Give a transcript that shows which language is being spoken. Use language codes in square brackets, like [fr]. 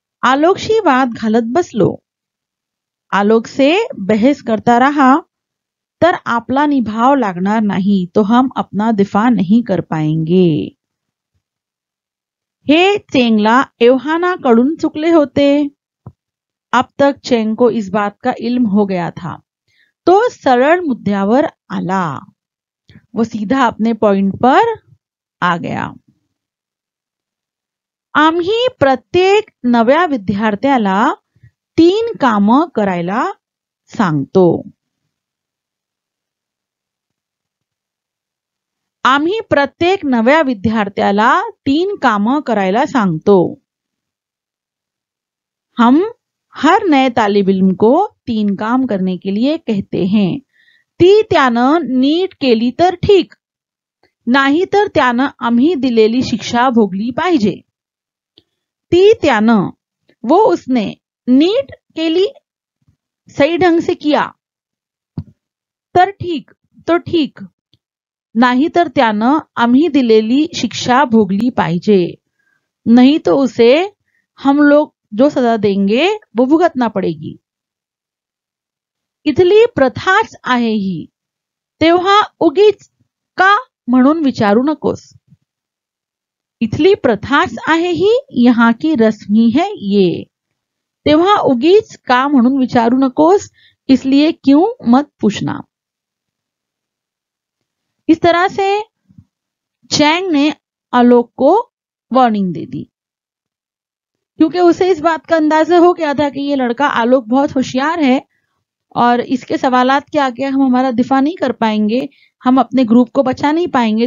[mr] आलोकशी वाद घालत बसलो, [hi] आलोक से बहस करता रहा [mr] तर आपला निभाव लागणार नहीं, [hi] तो हम अपना दिफा नहीं कर पाएंगे। [mr] हे चेंगला एव्हानाकडून चुकले होते। [hi] अब तक चेंग को इस बात का इल्म हो गया था, [mr] तो सरल मुद्द्यावर आला, [hi] वो सीधा अपने पॉइंट पर आ गया। [mr] आम्ही प्रत्येक नव्या विद्यार्थ्याला 3 कामं करायला सांगतो। आम्ही प्रत्येक नव्या विद्यार्थ्याला 3 कामं करायला सांगतो। [hi] हम हर नए तालिब इल्म को 3 काम करने के लिए कहते हैं। [mr] ती त्यानं नीट केली तर ठीक, नाही तर त्यानं आम्ही दिलेली शिक्षा भोगली पाहिजे। ती त्यानं, [hi] वो उसने, [mr] नीट केली, [hi] सही ढंग से किया, [mr] तर ठीक, [hi] तो ठीक, [mr] नाही तर त्यानं आम्ही दिलेली शिक्षा भोगली पाहिजे, [hi] नहीं तो उसे हम लोग जो सजा देंगे वो भुगतना पड़ेगी। [mr] इथली प्रथाच आहे ही, तेव्हा उगीच का म्हणून विचारू नकोस। इथली प्रथाच आहे ही, [hi] यहाँ की रस्म ही है ये, [mr] तेव्हा उगीच का म्हणून विचारू नकोस, [hi] इसलिए क्यों मत पूछना। इस तरह से चैंग ने आलोक को वार्निंग दे दी, क्योंकि उसे इस बात का अंदाजा हो गया था कि ये लड़का आलोक बहुत होशियार है और इसके सवालात के आगे हम हमारा दिफा नहीं कर पाएंगे, हम अपने ग्रुप को बचा नहीं पाएंगे।